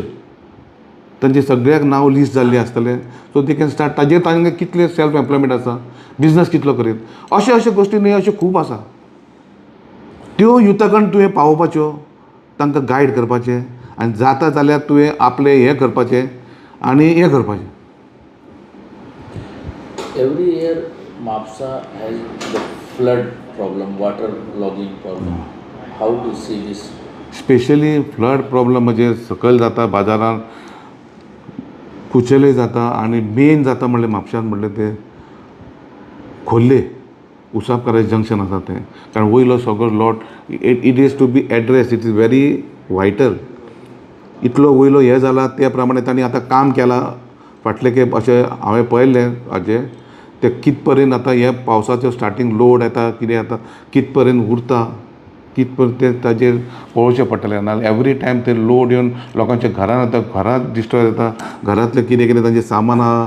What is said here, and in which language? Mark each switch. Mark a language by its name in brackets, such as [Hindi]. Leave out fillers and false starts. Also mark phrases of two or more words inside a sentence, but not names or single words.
[Konkani] तांचे सगळ्याक नांव लिस्ट जाल्लें आसतलें. [English] so they can start. [Konkani] ताजेर तांकां कितलें [English] self employment [Konkani] आसा, बिझनस कितलो करीत, अशे गोश्टी न्ही अश्यो खूब आसा. त्यो युथा कडेन तुवें पावोवपाच्यो, तांकां गायड करपाचें आनी जाता जाल्यार तुवें आपलें हें करपाचें आनी हें करपाचें. [English] Every year Mapsa has the flood problem, water logging problem. How to see this? [Konkani] स्पेशली [English] flood problem [Konkani] म्हणजे सकयल जाता, बाजारांत कुचेले जाता आनी मेन जाता म्हणल्यार म्हापशांत म्हणल्यार ते खोर्ले उसापकाराचें जंक्शन आसा तें. कारण वयलो सगळो [English] lot it is to be address. it is very vital. [Konkani] इतलो वयलो हे जाला त्या प्रमाणे तांणी आतां काम केलां फाटले के अशें हांवें पळयलें हाजें ते कित पर्यंत आतां हे पावसाचो [English] starting load [Konkani] येता कितें जाता कित पर्यंत उरता कित पर्यंत ते ताजेर पळोवचें पडटलें नाजाल्यार [English] every time [Konkani] ते लोड येवन लोकांच्या घरान आतां घरांत डिस्ट्रॉय जाता घरांतलें कितें कितें तांचें सामान आहा